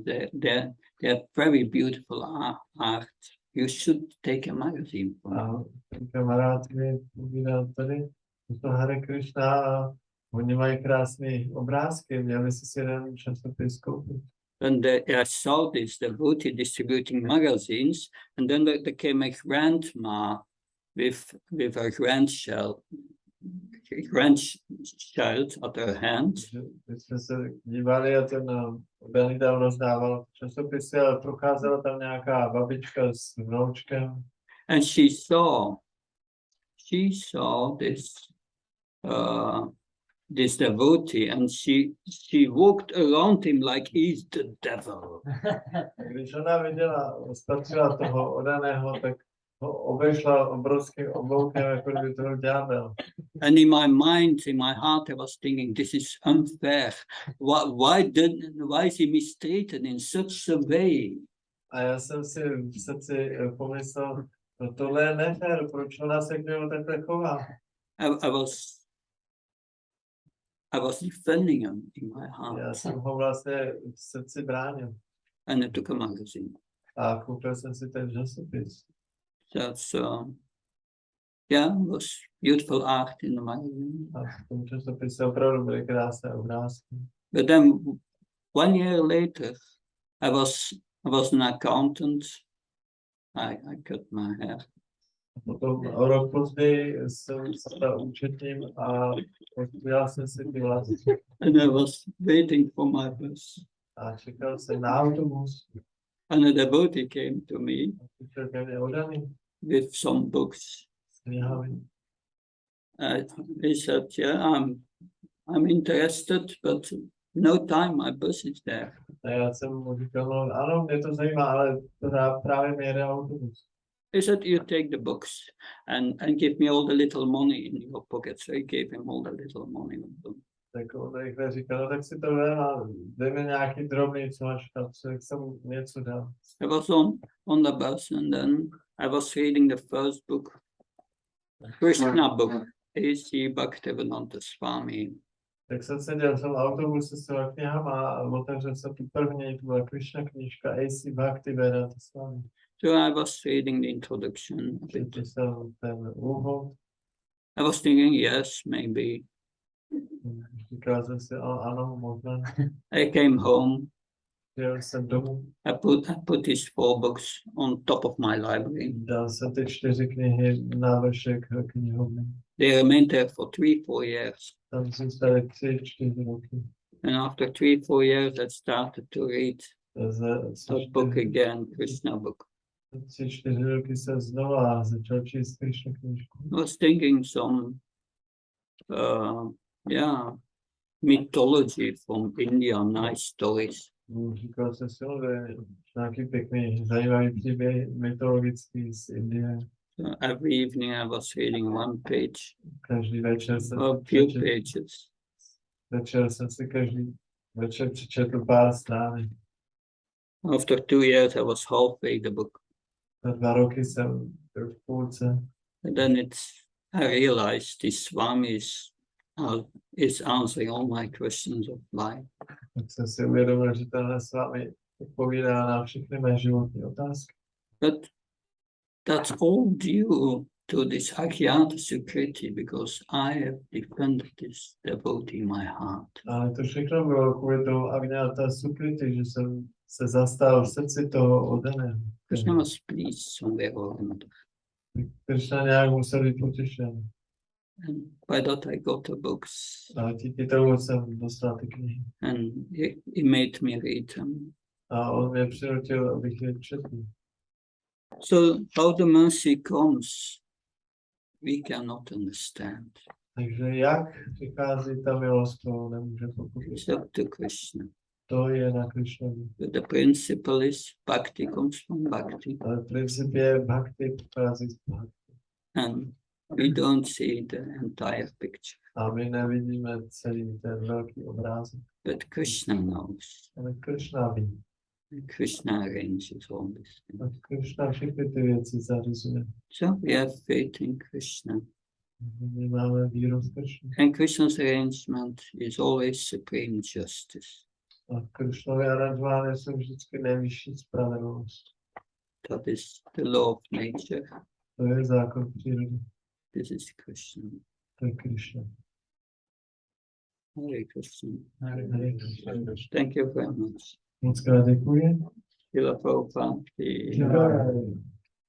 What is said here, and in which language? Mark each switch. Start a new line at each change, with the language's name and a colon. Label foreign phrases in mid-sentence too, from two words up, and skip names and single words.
English: They're very beautiful art. You should take a magazine from them.
Czech: Kamarád mi povídal tady, to Hare Krishna a oni mají krásné obrázky, měli si jeden časopis koupit.
English: And I saw this devotee distributing magazines, and then there came a grandma with her grandchild at her hand.
Czech: My jsme se dívali a ten Benita rozdával časopisy, ale procházela tam nějaká babička s vnoučkem.
English: And she saw this devotee, and she walked around him like he's the devil.
Czech: Když ona viděla, spatřila toho odaného, tak ho obešla obrovským obloukem, jako kdyby to byl ďábel.
English: And in my mind, in my heart, I was thinking, this is unfair. Why is he mistaken in such a way?
Czech: A já jsem si v srdci pomyslel, no tohle je nefér, proč ona se k němu takhle chová?
English: I was defending him in my heart.
Czech: Já jsem ho vlastně v srdci bránil.
English: And I took a magazine.
Czech: A koupil jsem si ten časopis.
English: That's was beautiful art in the magazine.
Czech: A v tom časopise opravdu byly krásné obrázky.
English: But then 1 year later, I was an accountant. I cut my hair.
Czech: Potom o rok později jsem se stal účetním a udělal jsem si ty vlasy.
English: And I was waiting for my bus.
Czech: A čekal jsem na autobus.
English: And a devotee came to me
Czech: Přišel ke mně odaný
English: with some books.
Czech: s knihami.
English: He said, yeah, I'm interested, but no time, my bus is there.
Czech: A já jsem mu říkal, no ano, mě to zajímá, ale právě mi jede autobus.
English: He said, you take the books and give me all the little money in your pocket. So he gave him all the little money.
Czech: Tak on rychle říkal, no tak si to vem a dej mi nějaký drobný, co máš v kapse, jak jsem něco dal.
English: I was on the bus, and then I was reading the first book, Krsna book, A.C. Bhaktivedanta Swami.
Czech: Tak jsem seděl v tom autobuse s těma knihama a otevřel jsem tu první, to byla Krsna knížka A.C. Bhaktivedanta Swami.
English: So I was reading the introduction.
Czech: Četl jsem ten úvod.
English: I was thinking, yes, maybe.
Czech: Říkal jsem si, ano, možná.
English: I came home.
Czech: Jel jsem domů.
English: I put these 4 books on top of my library.
Czech: Dal jsem ty 4 knihy na vršek knihovny.
English: They remained there for 3-4 years.
Czech: Tam zůstaly 3-4 roky.
English: And after 3-4 years, I started to read that book again, Krishna book.
Czech: 3-4 roky se znova začal číst Krishna knížku.
English: I was thinking some, mythology from India, nice stories.
Czech: Říkal jsem si, že nějaký pěkný, zajímavý příběh mytologický z Indie.
English: So every evening I was reading 1 page,
Czech: Každý večer jsem
English: or a few pages.
Czech: každý večer přečetl pár stránek.
English: After 2 years, I was halfway the book.
Czech: Za 2 roky jsem byl v půlce.
English: And then I realized this Swami is answering all my questions of life.
Czech: Tak jsem si uvědomil, že tenhle s vámi odpovídá na všechny mé životní otázky.
English: But that's all due to this
Sanskrit: Agyata Sukriti,
English: because I have defended this devotee in my heart.
Czech: Ale to všechno bylo kvůli tomu
Sanskrit: Agyata Sukriti,
Czech: že jsem se zastal v srdci toho odaného.
English: Krishna was pleased somewhere or another.
Czech: Krishna nějak musel být potěšen.
English: And by that I got the books.
Czech: A díky tomu jsem dostal ty knihy.
English: And he made me read them.
Czech: A on mě přinutil, abych je četl.
English: So how the mercy comes, we cannot understand.
Czech: Takže jak přichází ta milost, to nemůže pochopit.
English: It's up to Krishna.
Czech: To je na Krishnovi.
English: But the principle is bhakti comes from bhakti.
Czech: Ale princip je bhakti, přichází z bhakti.
English: And we don't see the entire picture.
Czech: A my nevidíme celý ten velký obrázek.
English: But Krishna knows.
Czech: Ale Krishna ví.
English: Krishna arranges all these things.
Czech: A Krishna všechny ty věci zařizuje.
English: So we have faith in Krishna.
Czech: My máme víru v Krishnu.
English: And Krishna's arrangement is always supreme justice.
Czech: A Krishnově aranžovány jsou vždycky nejvyšší spravedlnost.
English: That is the law of nature.
Czech: To je zákon přírody.
English: This is Krishna.
Czech: To je Krishna.
Sanskrit: Hare Krishna. Hare Krishna.
English: Thank you very much.
Czech: Moc krát děkuji.
Hindi: Srila Prabhupada ki Jai.